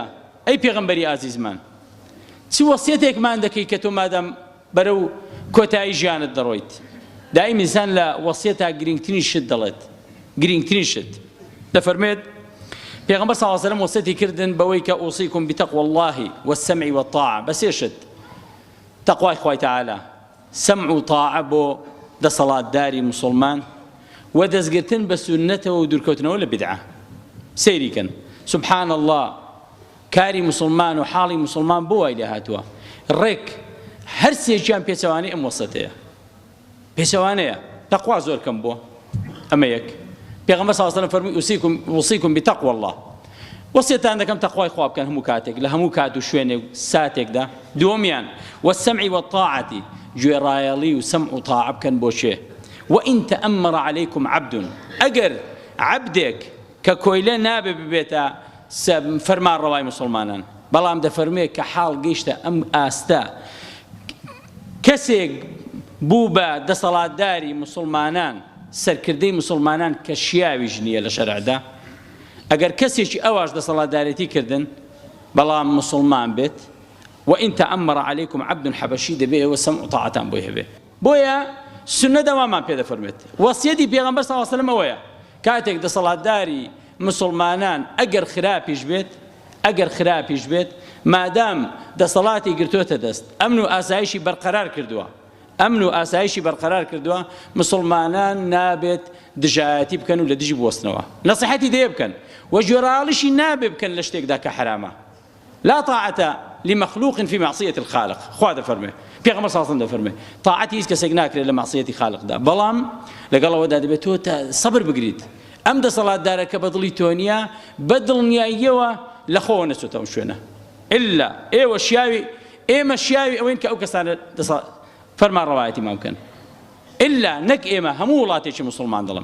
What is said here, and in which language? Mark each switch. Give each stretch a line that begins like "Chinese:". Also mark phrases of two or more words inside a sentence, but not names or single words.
Central Kurdish: ئەی پێغەمبەری ئازیزمان چی وەسیەتێکمان دەکەی کە تۆ مادام بەرەو کۆتایی ژیانت دەڕۆیت؟ دائیم ئینسان لە وەسیەتا گرنگترین شت دەڵێت، گرنگترین شت. دەفەرمێت پێغەمبەر
Arabic: صلی الله علیه وسلم
Central Kurdish: وەسیەتی کردن بەوەی کە
Arabic: ئوصیکم بتەقوى الله والسمع والطاعة،
Central Kurdish: بە سێ شت: تەقوای خوای تەعالا، سەمع و طاعە بۆ دەسەڵاتداری مسلمان و دەستگرتن بە سونەتەوە و دوورکەوتنەوە لە بدعە. سەیریکەن
Arabic: سبحان الله
Central Kurdish: کاری مسلمان و حاڵی مسلمان بۆ وای لێ هاتووە. ڕێک هەر سێکیان پێچەوانەی ئەم وەسەتەیە، پێچەوانەیە. تەقوا زۆر کەم بووە، ئەمە یەک. پێغەمبەر
Arabic: صلی الله علیه و سلم
Central Kurdish: فەرمووی
Arabic: ئوصیکم بتەقوى الله،
Central Kurdish: وەسیەتان دەکەم تەقوای خوا بکەن هەموو کاتێک لە هەموو کات و شوێنێک ساتێکدا. دووەمیان
Arabic: والسمع والطاعة
Central Kurdish: گوێڕایەڵی و سەمع و طاعە بکەن بۆ شێ.
Arabic: وإن تأمر عليكم عبد
Central Kurdish: ئەگەر عەبدێک کە کۆیلە نابێ ببێتە فەرمان ڕەوای مسلمانان، بەڵام دەفەرمێ کە حاڵ گەیشتە ئەم ئاستە کەسێک بوو بە دەسەڵاتداری مسلمانان، سەرکردەی مسلمانان کە شیاویش نییە لە شەرعدا، ئەگەر کەسێکی ئەواش دەسەڵاتدارەتی کردن بەڵام مسلمان بێت،
Arabic: وإن تأمر عليكم عبد حبشي
Central Kurdish: دەبێ ئێوە سەمع و طاعەتان بۆی هەبێ. بۆیە سنە دەوامان پێ دەفەرمێت. وەسیەتی پێغەمبەر
Arabic: صلی الله علیه و سلم
Central Kurdish: ئەوەیە کاتێک دەسەڵاتداری مسلمانان ئەگەر خراپیش بێت مادام دەسەڵاتی گرتوۆتە دەست ئەمن و ئاسایشی بەرقەرار کردووە مسلمانان نابێت دژایەتی بکەن و لە دژی بوەستنەوە، نەسیحەتی دێ بکەن و گوێڕایەڵیشی نابێ بکەن لە شتێکدا کە حرامە.
Arabic: لا طاعة لمخلوق في معصية الخالق.
Central Kurdish: خوا دەفەرمێ، پێغەمبەر
Arabic: صلی الله علیه و سلم
Central Kurdish: دەفەرمێ طاعەتی هیچ کەسێک ناکرێت لە معصیەتی خالقدا، بەڵام لەگەڵەوەدا دەبێت تۆ سەبر بگریت. ئەم دەسەڵاتدارە کە بە دڵی تۆ نییە بە دڵنیاییەوە لە خۆوە نەچۆتە ئەو شوێنە، ئللا ئێمە شیاوی ئەوەین کە ئەو کەسانە فەرمان ڕەوایەتیمان بکەن، ئللا نەک ئێمە هەموو وڵاتێکی مسلمان دڵم.